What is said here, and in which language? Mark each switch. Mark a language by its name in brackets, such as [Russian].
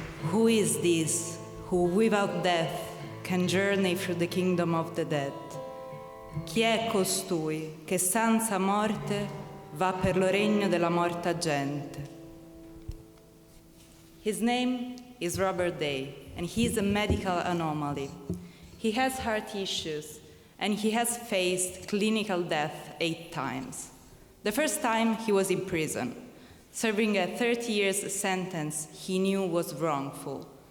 [English] Who is this who without death can journey through the kingdom of the dead? [Italian] Chi è costui che senza morte va per lo regno della morta gente? [English] His name is Robert Day, and he's a medical anomaly. He has heart issues, and he has faced clinical death 8 times. The first time he was in prison, serving a 30 years sentence he knew was wrongful.